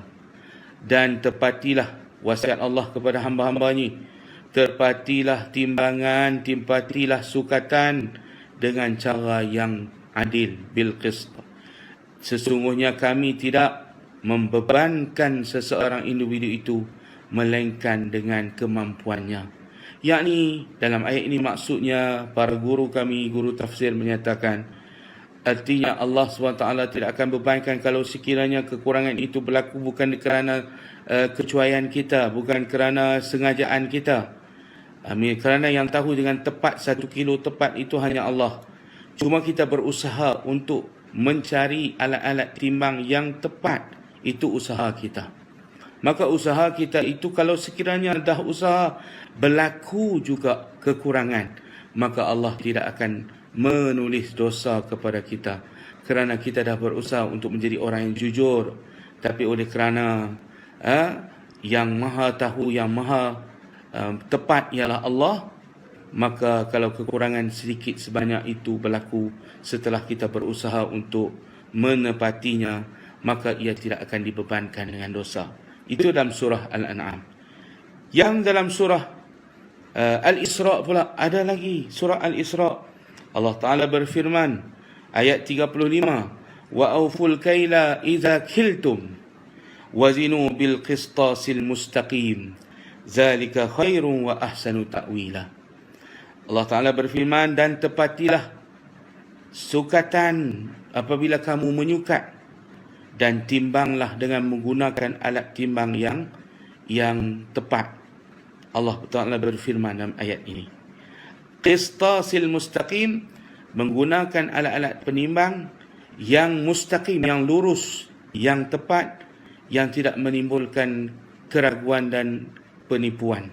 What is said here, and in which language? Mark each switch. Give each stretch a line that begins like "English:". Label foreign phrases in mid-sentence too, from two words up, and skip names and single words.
Malay: Dan tepatilah wasiat Allah kepada hamba-hambanya, tepatilah timbangan, tepatilah sukatan dengan cara yang adil,
Arabic: بالقسط.
Malay: Sesungguhnya kami tidak membebankan seseorang individu itu melainkan dengan kemampuannya. Yakni dalam ayat ini maksudnya para guru kami, guru tafsir menyatakan, artinya Allah SWT tidak akan bebankan kalau sekiranya kekurangan itu berlaku bukan kerana kecuaian kita, bukan kerana sengajaan kita. Kerana yang tahu dengan tepat 1 kilo tepat itu hanya Allah. Cuma kita berusaha untuk mencari alat-alat timbang yang tepat, itu usaha kita. Maka usaha kita itu kalau sekiranya dah usaha berlaku juga kekurangan, maka Allah tidak akan menulis dosa kepada kita kerana kita dah berusaha untuk menjadi orang yang jujur. Tapi oleh kerana yang maha tahu, yang maha tepat ialah Allah, maka kalau kekurangan sedikit sebanyak itu berlaku setelah kita berusaha untuk menepatinya, maka ia tidak akan dibebankan dengan dosa. Itu dalam surah Al-An'am. Yang dalam surah Al-Isra pula ada lagi, surah Al-Isra. Allah Ta'ala berfirman, ayat 35,
Arabic: وأوفوا الكيل إذا كلتم وزنوا بالقسطاس المستقيم ذلك خير وأحسن تأويلا.
Malay: Allah Ta'ala berfirman, dan tepatilah sukatan apabila kamu menyukat, dan timbanglah dengan menggunakan alat timbang yang tepat. Allah Ta'ala berfirman dalam ayat ini,
Arabic: القسطاس المستقيم,
Malay: menggunakan alat-alat penimbang yang mustaqim, yang lurus, yang tepat, yang tidak menimbulkan keraguan dan penipuan.